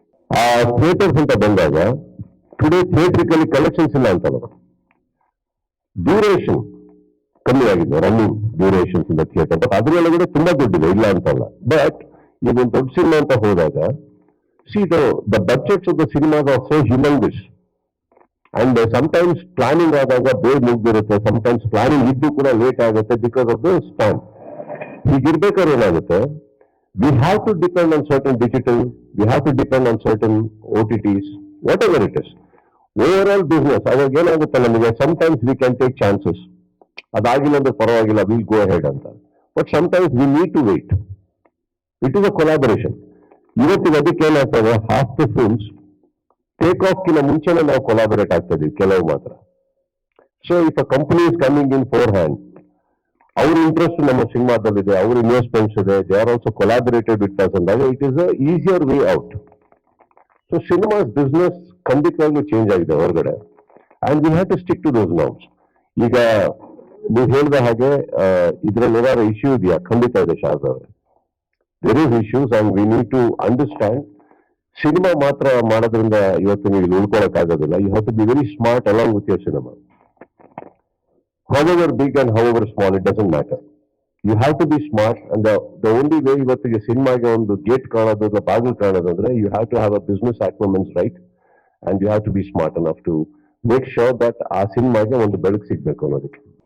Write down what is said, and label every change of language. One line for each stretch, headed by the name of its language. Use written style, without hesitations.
Kannada: ಆ ಥಿಯೇಟರ್ಸ್ ಅಂತ ಬಂದಾಗ ಟುಡೇ ಥಿಯೇಟ್ರಿಕಲಿ ಕಲೆಕ್ಷನ್ಸ್ ಇಲ್ಲ ಅಂತ ಡ್ಯೂರೇಷನ್ ಕಮ್ಮಿ ಆಗಿದೆ, running durations in the theatre. But ಅದರೊಳಗಡೆ ತುಂಬಾ ದುಡ್ಡಿದೆ, ಇಲ್ಲ ಅಂತಲ್ಲ. ಬಟ್ ಈಗ ಒಂದು ದೊಡ್ಡ ಸಿನಿಮಾ ಅಂತ ಹೋದಾಗ the budgets of the cinemas are so ಹ್ಯೂಮಂಗಸ್. And sometimes planning ಆದಾಗ ಬೇಗ ಮುಗ್ದಿರುತ್ತೆ, ಸಮಟೈಮ್ಸ್ ಪ್ಲಾನಿಂಗ್ ಇದ್ದು ಕೂಡ ಲೇಟ್ ಆಗುತ್ತೆ ಬಿಕಾಸ್ ಆಫ್ ದ ಸ್ಪ್ಯಾನ್.
English: ಹೀಗಿರ್ಬೇಕಾದ್ರೆ ಏನಾಗುತ್ತೆ, we have to depend on certain digital, we have to depend on certain OTTs, whatever it is. Overall business, ಅವಾಗ ಏನಾಗುತ್ತೆ ನಮಗೆ, sometimes we can take chances.
Kannada: ಅದಾಗಿಲ್ಲ ಅಂದ್ರೆ ಪರವಾಗಿಲ್ಲ, we'll go ahead ಅಂತ.
English: But sometimes we need to wait. It is a collaboration.
Kannada: ಇವತ್ತಿಗೆ ಅದಕ್ಕೆ ಏನಾಗ್ತದೆ, half the films take off ಕಿನ್ನ ಮುಂಚೆನೆ ನಾವು ಕೊಲಾಬರೇಟ್ ಆಗ್ತಾ ಇದೀವಿ, ಕೆಲವು ಮಾತ್ರ.
English: So if a company is coming in forehand, ಅವ್ರ interest ನಮ್ಮ ಸಿನಿಮಾದಲ್ಲಿದೆ, ಅವ್ರ ಇನ್ವೆಸ್ಟ್ಮೆಂಟ್ಸ್ ಇದೆ, they are also collaborated with us ಅಂದಾಗ it is a easier way out. So cinemas business ಖಂಡಿತವಾಗ್ಲೂ change ಆಗಿದೆ ಹೊರಗಡೆ, and we have to stick to those norms.
Kannada: ಈಗ ನೀವು ಹೇಳಿದ ಹಾಗೆ ಇದ್ರಲ್ಲಿ ಏನಾದ್ರು ಇಶ್ಯೂ ಇದೆಯಾ?
English: ಖಂಡಿತ ಇದೆ ಶಾರ್ಜ್ ಅವರೇ, there is issues and we need to understand. Cinema ಮಾತ್ರ ಮಾಡೋದ್ರಿಂದ ಇವತ್ತು ನೀವು ಇಲ್ಲಿ ಉಳ್ಕೊಳಕ್ಕಾಗೋದಿಲ್ಲ. You have to be very smart along with your cinema. However big and however small, it doesn't matter. You have to be smart, and the only way ಇವತ್ತಿಗೆ ಸಿನಿಮಾಗೆ ಒಂದು gate ಕಾಣೋದು ಅಥವಾ ಬಾಗಿಲು ಕಾಣೋದು ಅಂದ್ರೆ you have to have a business acumen, right? And you have to be smart enough to make sure that ಆ ಸಿನಿಮಾಗೆ ಒಂದು ಬೆಳಕು ಸಿಗ್ಬೇಕು ಅನ್ನೋದಕ್ಕೆ.